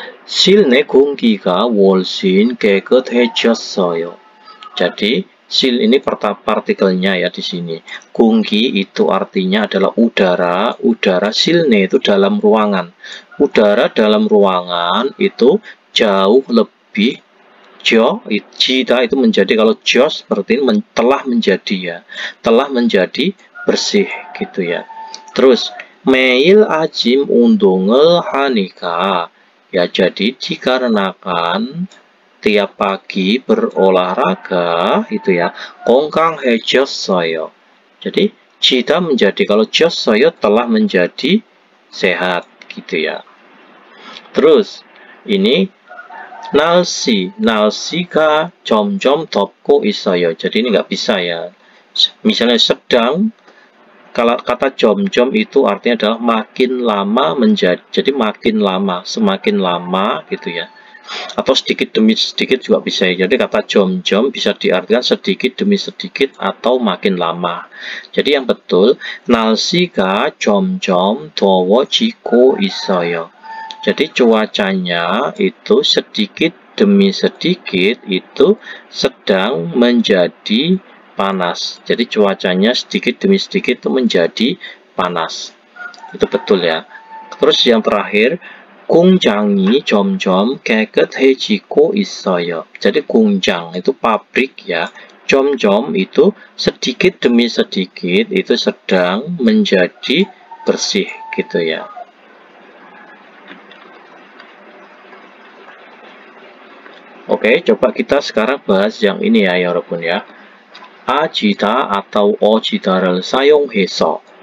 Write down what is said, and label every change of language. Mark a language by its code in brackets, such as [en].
[ko] 실내 공기가 훨씬 깨끗해졌어요. [id] Jadi sil ini partikelnya ya di sini. Gunggi itu artinya adalah udara. Udara silne itu dalam ruangan. Udara dalam ruangan itu jauh lebih jida itu menjadi, kalau jos seperti ini telah menjadi ya, telah menjadi bersih gitu ya. Terus [ko] 매일 아침 운동을 하니까 [id] ya, jadi dikarenakan tiap pagi berolahraga itu ya, [ko] 건강해졌어요. [id] Jadi jida menjadi, kalau 졌어요 telah menjadi sehat gitu ya. Terus ini [ko] 날씨가 점점 덥고 있어요. [id] Jadi ini nggak bisa ya. Misalnya sedang, kalau kata jom-jom itu artinya adalah makin lama menjadi. Jadi makin lama, semakin lama gitu ya. Atau sedikit demi sedikit juga bisa ya. Jadi kata jom-jom bisa diartikan sedikit demi sedikit atau makin lama. Jadi yang betul, [ko] 날씨가 점점 더워지고 있어요. [id] Jadi cuacanya itu sedikit demi sedikit itu sedang menjadi panas. Jadi cuacanya sedikit demi sedikit itu menjadi panas. Itu betul ya. Terus yang terakhir, [ko] 공장이 점점 깨끗해지고 있어요. [id] Jadi 공장 itu pabrik ya. 점점 itu sedikit demi sedikit itu sedang menjadi bersih gitu ya. Oke, coba kita sekarang bahas yang ini ya, Yorobun ya. Ajita atau ojita를 사용해서.